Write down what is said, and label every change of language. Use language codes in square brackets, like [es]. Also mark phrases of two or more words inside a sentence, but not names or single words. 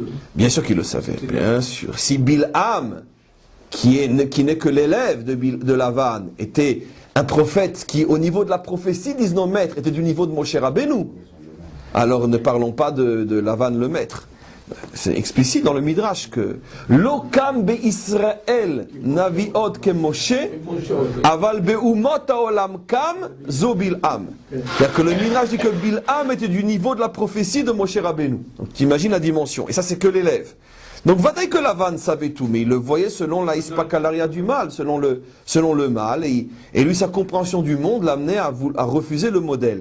[fr] Bien sûr qu'il le savait, bien sûr. Si Bilham, qui n'est que l'élève de Lavan, était un prophète qui, au niveau de la prophétie, disent nos maîtres, était du niveau de Moshe Rabbeinu, alors ne parlons pas de Lavan le maître. C'est explicite dans le Midrash que [he] לא קם בישראל נביא כמשה אבל באומות העולם קם זה בלעם. [fr] C'est-à-dire que le Midrash dit que Bilham était du niveau de la prophétie de Moshe Rabbeinu. Donc tu imagines la dimension. Et ça c'est que l'élève. Donc vadaï que Lavan savait tout, mais il le voyait selon la ispakalaria du mal, selon le mal, et lui sa compréhension du monde l'amenait à refuser le modèle.